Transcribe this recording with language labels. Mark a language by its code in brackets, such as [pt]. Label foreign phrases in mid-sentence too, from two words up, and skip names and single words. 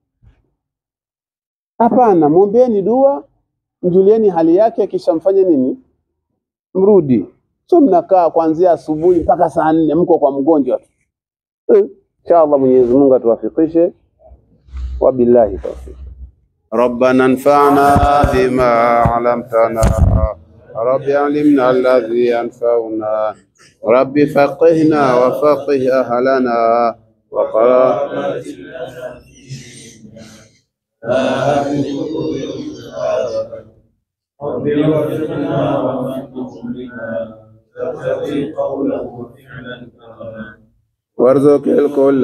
[sw] Hapana, muombeeni dua, mjulieni hali yake, kisha mfanye nini? Mrudi. So mnakaa kuanzia asubuhi mpaka saa 4 mko kwa mgonjwa. Inshallah Mwenyezi Mungu atuwafikishe. [ar] وبالله التوفيق. ربنا انفعنا بما علمتنا. رب علمنا الذي ينفعنا. رب فقهنا وفقه أهلنا وقرا ربي وفقنا وفقكم بما تقتضي قوله وفعلا كرما وارزق الكل